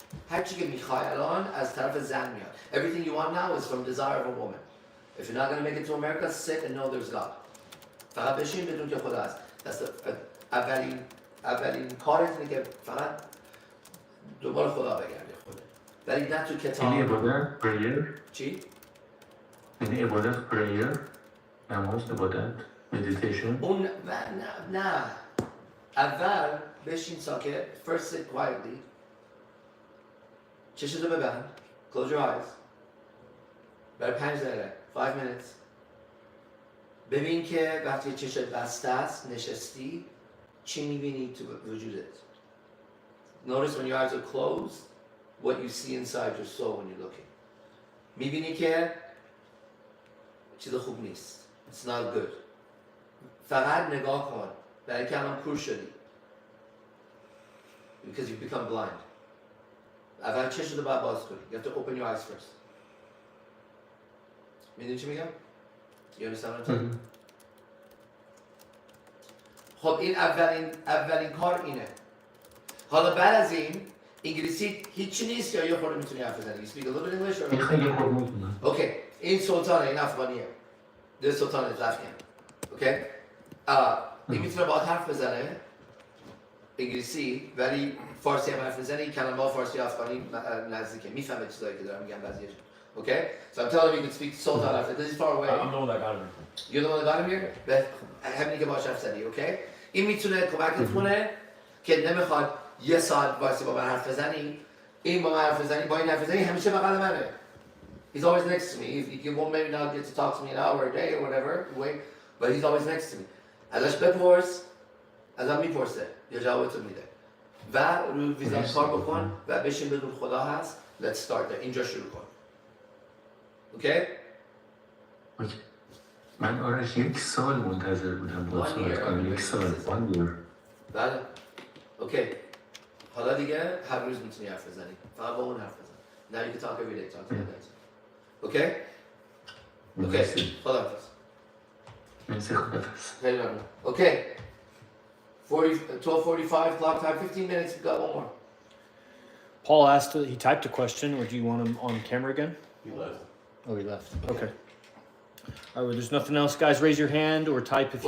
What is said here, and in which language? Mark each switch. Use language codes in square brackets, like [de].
[fa] هر چی که میخوای الان از طرف زن میاد. [en] Everything you want now is from desire of a woman. If you're not going to make it to America, sit and know there's God. [fa] فقط بشین بدون که خدا هست. اولین کارت اینه که فقط دنبال خدا بگردی خودت. ولی نه تو کتاب. یعنی عبادت پریر؟ چی؟ یعنی عبادت پریر؟ نماز عبادت مدیتیشن؟ اون نه. اول بشین ساکت. [en] First sit quietly. [fa] چشتو ببند. [en] Close your eyes. [fa] برای 5 دقیقه. [en] 5 minutes. [fa] ببین که وقتی چشت بسته است نشستی چی میبینی تو وجودت. [en] Notice when your eyes are closed what you see inside your soul when you're looking. [fa] میبینی که چیز خوب نیست. [en] It's not good. [fa] فقط نگاه کن. برای که الان کور شدی. [en] Because you become blind. [fa] اول چشتو باید باز کنی. [en] You have to open your eyes first. [fa] میدونی چی میگم؟ You understand what I'm saying? خب این اولین کار اینه. حالا بعد از این انگلیسی هیچی نیست یا یه خورده میتونی حرف بزنی. [en] You speak a little bit English or? [fa] خیلی خوب میتونم. Okay. این سلطانه این افغانیه. [en] This Sultan is Afghan. Okay? [fa] این میتونه باید حرف بزنه انگلیسی ولی فارسی هم حرف بزنه. این کلمه فارسی افغانی نزدیکه. میفهمه چیزایی که دارم میگم بعضیش. [en] Okay? So I'm telling you, you can speak Sultan after this is far away. I'm the one that got him. You're the one that got him here? [fa] به همینی که باش حرف زدی, okay? این میتونه کمکت کنه که نمیخواد یه ساعت وایسی با من حرف بزنی. این با من حرف بزنی, با این حرف بزنی همیشه بغل منه. [en] He's always next to me. You won't maybe not get to talk to me an hour a day or whatever, wait, but he's always next to me. [fa] ازش بپرس, ازم میپرسه, یا جوابتو میده. و رو ویزا کار بکن و بشین بدون خدا هست. [en] Let's start there. [fa] اینجا شروع کن. [en] Okay? [fa] من آرش 1 سال منتظر بودم با صحبت کنم. 1 سال. [en] 1 year. [fa] بله اوکی حالا دیگه هر روز میتونی حرف بزنی فقط با اون حرف بزن [en] now you can talk every day talk to the guys okay okay [fa] خداحافظ مرسی خداحافظ خیلی ممنون [en] okay 12:45 clock time 15 minutes we've got one more Paul asked, he typed a question, or do you want him on camera again? He left. Oh, he left. Okay. All right, well, there's nothing else. Guys, raise your hand or type if you